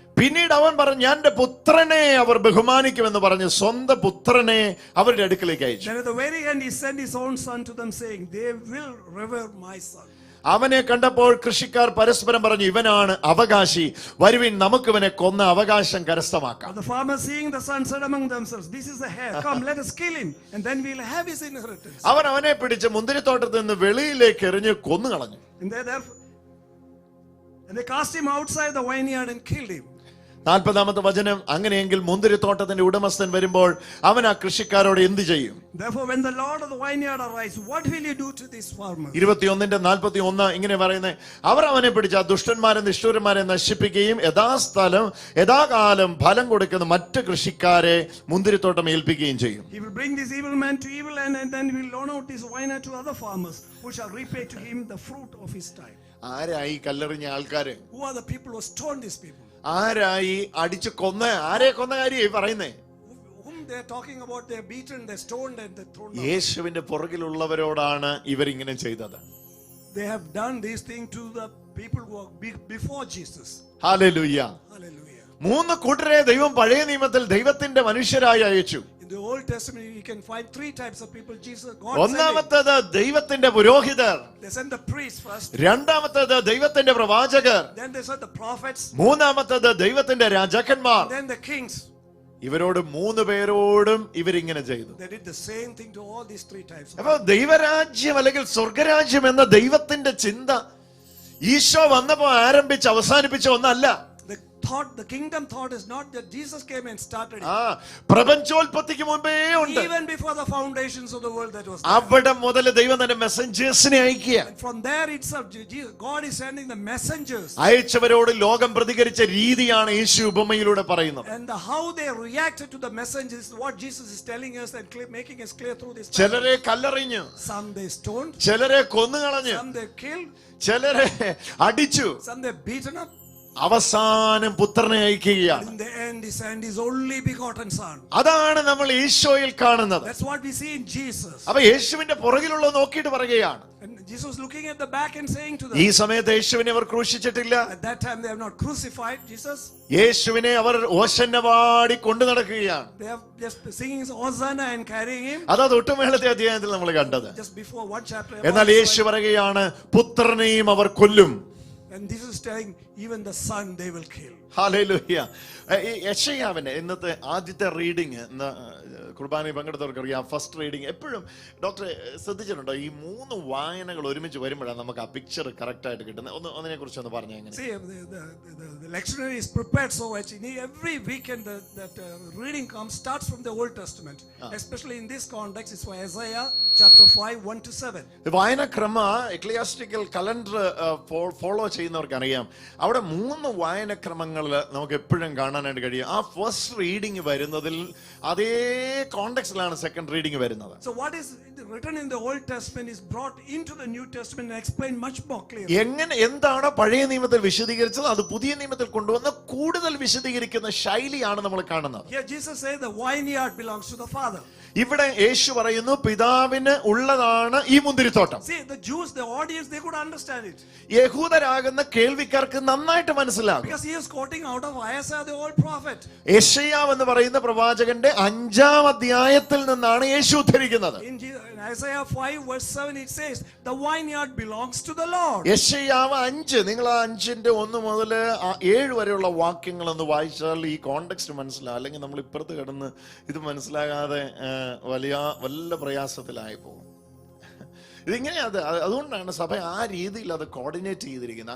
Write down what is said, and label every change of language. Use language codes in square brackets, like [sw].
[ml] പിന്നീട് അവൻ പറഞ്ഞു, എന്റെ പുത്രനെ അവർ ബഹുമാനിക്കുമെന്ന് പറഞ്ഞ് സ്വന്തം പുത്രനെ അവരുടെ അടുക്കലേക്ക് അയച്ചു. [en] Then at the very end he sent his own son to them, saying, they will revere my son. [ml] അവനെ കണ്ടപ്പോൾ കൃഷിക്കാർ പരസ്പരം പറഞ്ഞു, ഇവനാണ് അവകാശി, വരുവിൻ നമുക്ക് ഇവനെ കൊന്ന അവകാശം കരസ്ഥമാക്കാം. [en] The farmers seeing the son said among themselves, this is the heir, come let us kill him, and then we'll have his inheritance. [ml] അവനെ പിടിച്ച് മുന്തിരിത്തോട്ടത്തിൽ നിന്ന് വെളിയിലേക്ക് എറിഞ്ഞ് കൊന്നുകളഞ്ഞു. [en] And they cast him outside the vineyard and killed him. [ml] 40-ാമത്തെ വചനം, അങ്ങനെയെങ്കിൽ മുന്തിരിത്തോട്ടത്തിന്റെ ഉടമസ്ഥൻ വരുമ്പോൾ അവൻ ആ കൃഷിക്കാരോട് എന്ത് ചെയ്യും? [en] Therefore, when the Lord of the vineyard arrives, what will you do to this farmer? [ml] 21:41 ഇങ്ങനെ പറയുന്നത്, അവർ അവനെ പിടിച്ച് ആ ദുഷ്ടന്മാരെ നിഷ്ഠൂരന്മാരെ നശിപ്പിക്കുകയും യഥാകാലം ഫലം കൊടുക്കുന്ന മറ്റ് കൃഷിക്കാരെ മുന്തിരിത്തോട്ടം ഏൽപ്പിക്കുകയും ചെയ്യും. [en] He will bring this evil man to evil end, and then he will loan out this vineyard to other farmers, who shall repay to him the fruit of his time. [ml] ആരായി കല്ലെറിഞ്ഞ ആൾക്കാര്? [en] Who are the people who stoned these people? [ml] ആരായി അടിച്ചു കൊന്ന? ആരെ കൊന്ന കാര്യമായി പറയുന്നേ? [en] Whom they are talking about, they are beaten, they are stoned, and they are thrown down. [ml] യേശുവിന്റെ പുറകിലുള്ളവരോടാണ് ഇവരിങ്ങനെ ചെയ്തത്. [en] They have done this thing to the people who are before Jesus. [ml] Hallelujah. [en] Hallelujah. [ml] 3 കൂട്ടരെ ദൈവം പഴയ നിയമത്തിൽ ദൈവത്തിന്റെ മനുഷ്യരായി അയച്ചു. [en] In the Old Testament, you can find 3 types of people God sent. [ml] ഒന്നാമത്തേത് ദൈവത്തിന്റെ പുരോഹിതർ, [en] They sent the priests first, [ml] രണ്ടാമത്തേത് ദൈവത്തിന്റെ പ്രവാചകർ, [en] then they sent the prophets, [ml] മൂന്നാമത്തേത് ദൈവത്തിന്റെ രാജാക്കന്മാർ. [en] then the kings. [ml] ഇവരോട് 3 പേരോടും ഇവരിങ്ങനെ ചെയ്തു. [en] They did the same thing to all these 3 types of [ml] അപ്പൊ ദൈവരാജ്യം അല്ലെങ്കിൽ സ്വർഗരാജ്യം എന്ന ദൈവത്തിന്റെ ചിന്ത ഈശോ വന്നപ്പോ ആരംഭിച്ച് അവസാനിപ്പിച്ച ഒന്നല്ല. [en] The kingdom thought is not that Jesus came and started it. [ml] പ്രപഞ്ചോൽപത്തിക്ക് മുമ്പേ ഉണ്ട്. [en] Even before the foundations of the world, that was there. [ml] അവിടെ മുതൽ ദൈവം തന്നെ മെസ്സഞ്ചേഴ്സിനെ അയക്കുക. [en] And from there itself, God is sending the messengers. [ml] അയച്ചവരോട് ലോകം പ്രതികരിച്ച രീതിയാണ് യേശു ഉപമയിലൂടെ പറയുന്നത്. [en] And how they reacted to the messengers is what Jesus is telling us and making us clear through this. [ml] ചിലരെ കല്ലെറിഞ്ഞു, [en] Some they stoned, [ml] ചിലരെ കൊന്നുകളഞ്ഞു, [en] some they killed, [ml] ചിലരെ അടിച്ചു, [en] some they beaten up. [ml] അവസാനം പുത്രനെ അയക്കുകയാണ്. [en] In the end, he sent his only begotten son. [ml] അതാണ് നമ്മൾ ഈശോയിൽ കാണുന്നത്. [en] That's what we see in Jesus. [ml] അപ്പൊ യേശുവിന്റെ പുറകിലുള്ളത് നോക്കിയിട്ട് പറയുകയാണ്. [en] And Jesus was looking at the back and saying to them, [ml] ഈ സമയത്ത് യേശുവിനെ അവർ ക്രൂശിച്ചിട്ടില്ല. [en] at that time they have not crucified Jesus. [ml] യേശുവിനെ അവർ ഓശന്ന പാടി കൊണ്ടു നടക്കുകയാണ്. [en] They have just singing Hosanna and carrying him. [ml] അതാ തൊട്ടുമേളത്തെ അധ്യായത്തിൽ നമ്മൾ കണ്ടത്. [en] Just before one chapter. [ml] എന്നാൽ യേശു പറയുകയാണ്, പുത്രനെയും അവർ കൊല്ലും. [en] And this is telling even the son they will kill. [ml] Hallelujah. യെശയ്യാവിന്റെ ഇന്നത്തെ ആദ്യത്തെ റീഡിങ് കുർബാനയിൽ പങ്കെടുത്തവർക്ക് അറിയാം. ഫസ്റ്റ് റീഡിങ് എപ്പോഴും ഡോക്ടർ ശ്രദ്ധിച്ചിട്ടുണ്ടോ? ഈ 3 വായനകൾ ഒരുമിച്ച് വരുമ്പോഴാണ് നമുക്ക് ആ പിക്ചർ കറക്റ്റ് ആയിട്ട് കിട്ടുന്നത്. അതിനെ കുറിച്ച് ഒന്ന് പറഞ്ഞു. എങ്ങനെ? [en] See, the lectionary is prepared so much. Every weekend that reading comes starts from the Old Testament. Especially in this context, it's for Isaiah chapter 5, 1 to 7. [ml] വായനക്രമ എക്ലിയാസ്റ്റിക്കൽ calendar follow ചെയ്യുന്നവർക്ക് അറിയാം. അവിടെ 3 വായനക്രമങ്ങളിൽ നമുക്ക് എപ്പോഴും കാണാനായിട്ട് കഴിയും. ആ ഫസ്റ്റ് റീഡിങ് വരുന്നതിൽ അതേ കോണ്ടെക്സ്റ്റിലാണ് സെക്കൻഡ് റീഡിങ് വരുന്നത്. [en] So what is written in the Old Testament is brought into the New Testament and explained much more clearly. [ml] എന്താണ് പഴയ നിയമത്തിൽ വിശദീകരിച്ചത് അത് പുതിയ നിയമത്തിൽ കൊണ്ടുവന്ന് കൂടുതൽ വിശദീകരിക്കുന്ന ശൈലിയാണ് നമ്മൾ കാണുന്നത്. [en] Here Jesus says the vineyard belongs to the Father. [ml] ഇവിടെ യേശു പറയുന്നു പിതാവിന് ഉള്ളതാണ് ഈ മുന്തിരിത്തോട്ടം. [en] See, the Jews, the audience, they could understand it. [ml] യഹൂദരാകുന്ന കേൾവിക്കാർക്ക് നന്നായിട്ട് മനസ്സിലാകും. [en] Because he is quoting out of Isaiah, the old prophet. [ml] യെശയ്യാവ് എന്ന് പറയുന്ന പ്രവാചകന്റെ 5-ാം അധ്യായത്തിൽ നിന്നാണ് യേശു ഉദ്ധരിക്കുന്നത്. [en] In Isaiah 5 verse 7 it says the vineyard belongs to the Lord. [ml] യെശയ്യാവ് 5, നിങ്ങൾ ആ 5ന്റെ 1 മുതൽ 7 വരെയുള്ള വാക്യങ്ങൾ ഒന്ന് വായിച്ചാൽ ഈ കോണ്ടെക്സ്റ്റ് മനസ്സിലാവും. അല്ലെങ്കിൽ നമ്മൾ ഇപ്പുറത്ത് കിടന്ന് ഇത് മനസ്സിലാകാതെ വല്ല പ്രയാസത്തിലായി പോകും. ഇതിങ്ങനെ അതുകൊണ്ടാണ് സഭ ആ രീതിയിൽ അത് കോർഡിനേറ്റ് ചെയ്തിരിക്കുന്നത്.